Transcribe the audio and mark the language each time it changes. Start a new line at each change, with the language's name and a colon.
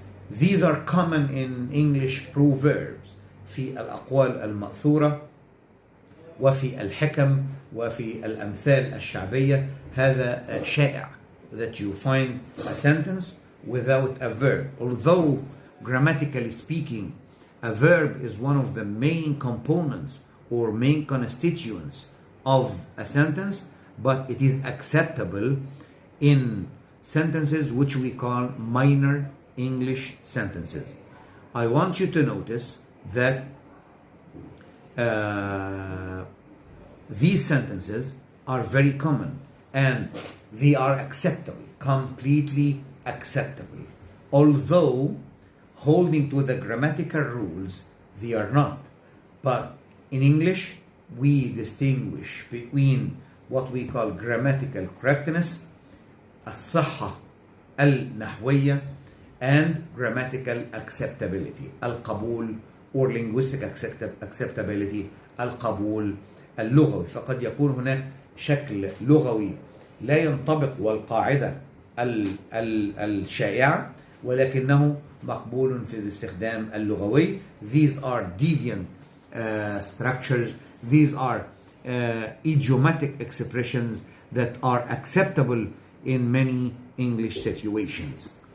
English: These are common in English proverbs.
Arabic: في الأقوال المأثورة وفي الحكم وفي الأمثال الشعبية. هذا شائع
English: that you find a sentence without a verb. Although grammatically speaking, a verb is one of the main components or main constituents of a sentence, but it is acceptable in sentences which we call minor English sentences. I want you to notice that these sentences are very common and they are acceptable, completely acceptable. Although holding to the grammatical rules, they are not. But in English, we distinguish between what we call grammatical correctness,
Arabic: الصحة النحوية,
English: and grammatical acceptability, القبول, or linguistic acceptability,
Arabic: القبول اللغوي. فقد يكون هناك شكل لغوي لا ينطبق والقاعدة الشائعة ولكنه مقبول في الاستخدام اللغوي.
English: These are deviant structures. These are idiomatic expressions that are acceptable in many English situations.